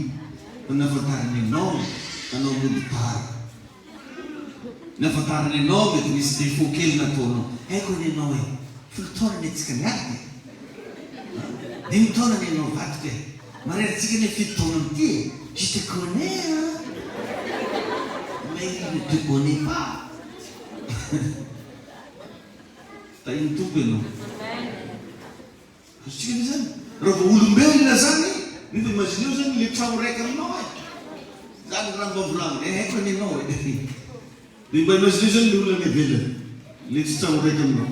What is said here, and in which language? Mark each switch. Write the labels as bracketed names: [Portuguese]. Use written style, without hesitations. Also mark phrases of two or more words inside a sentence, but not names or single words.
[Malagasy] Ny afantarany ianao, anao mody tara. Ny afantarany ianao mety misy défaut kely nataonao. Haiko ny ianao e, folo taona ny antsika miady. 5 taona ny ianao vadika e. Mareritsika ny 7 taona amity e. [French] Je te connais hein. Mais il ne te connaît pas. [Malagasy] Tainy tompo ianao. Azontsika ny zany. Raha vao olombelona zany, nefa imagineo zany le trano raiky aminao e. Zany raha mba volanina, haiko ny ianao e. Dia mba imagineo zany le olona mivelona. Le tsy trano raiky aminao.